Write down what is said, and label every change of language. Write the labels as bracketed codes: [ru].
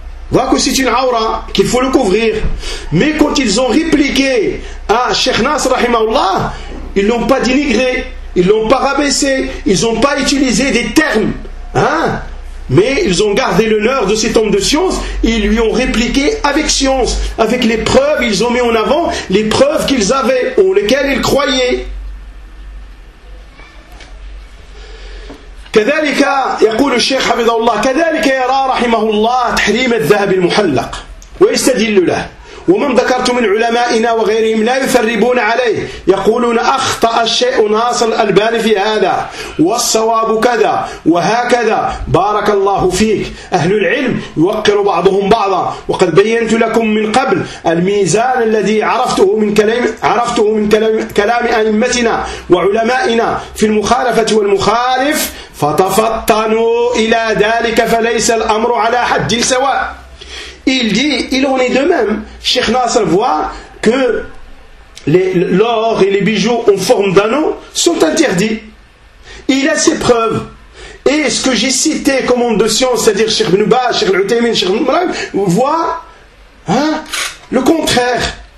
[fr] Voient que c'est une aura, qu'il faut le couvrir. Mais quand ils ont répliqué à Cheikh Nasr, rahimahullah, ils ne l'ont pas dénigré, ils ne l'ont pas rabaissé, ils n'ont pas utilisé des termes. Hein? Mais ils ont gardé l'honneur de cet homme de science et ils lui ont répliqué avec science, avec les preuves, ils ont mis en avant les preuves qu'ils avaient, ou lesquelles ils croyaient. [ar] كذلك يقول الشيخ حفظه الله كذلك يرى رحمه الله تحريم الذهب المحلق ويستدل له ومن ذكرت من علمائنا وغيرهم لا يثربون عليه يقولون أخطأ الشيخ ناصر الألباني في هذا والصواب كذا وهكذا بارك الله فيك أهل العلم يوقر بعضهم بعضا وقد بينت لكم من قبل الميزان الذي عرفته من كلام أئمتنا وعلمائنا في المخالفة والمخالف فتفطنوا إلى ذلك فليس الأمر على حد سواء. [fr] Il dit, il en est de même. Cheikh Nasr voit que l'or et les bijoux en forme d'anneau sont interdits. Il a ses preuves. Et ce que j'ai cité comme homme de science, c'est-à-dire Cheikh Ibn Baz, Cheikh Al-Uthaymeen, Cheikh Ibrahim, voit hein, le contraire.